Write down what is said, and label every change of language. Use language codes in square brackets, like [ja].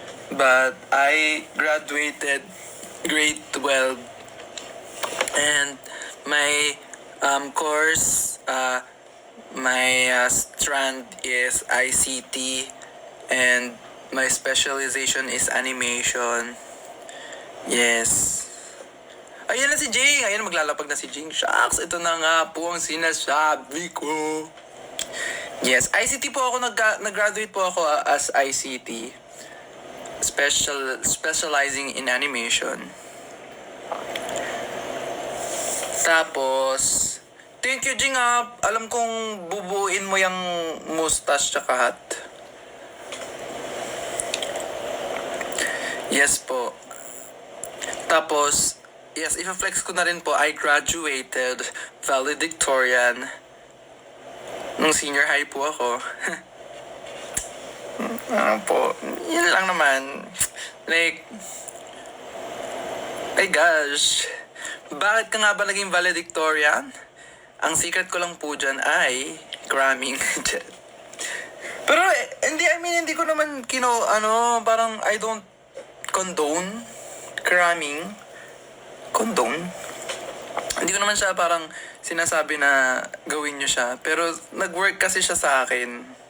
[en] But I graduated grade 12. And my course, my strand is ICT. And my specialization is animation. [tl] Yes. Ayan na si Jing. Ayan, maglalapag na si Jing. Shucks, ito na nga po ang sinasabi ko. Yes, ICT po ako. Nag-graduate po ako as ICT. [en] Specializing in animation. [tl] Tapos, [en] thank you, [tl] Jing. Alam kong bubuin mo yung mustache tsaka hat. Yes po. Tapos, yes, i-flex ko na rin po, [en] I graduated valedictorian. [tl] Nung senior high po ako. Po, yun lang naman. Like, ay gosh. Bakit ka nga ba naging valedictorian? Ang secret ko lang po dyan ay cramming. Pero, hindi ko naman parang [en] I don't condone cramming. Condone? [tl] Hindi ko naman siya parang sinasabi na gawin nyo siya. Pero nag-work kasi siya sa akin.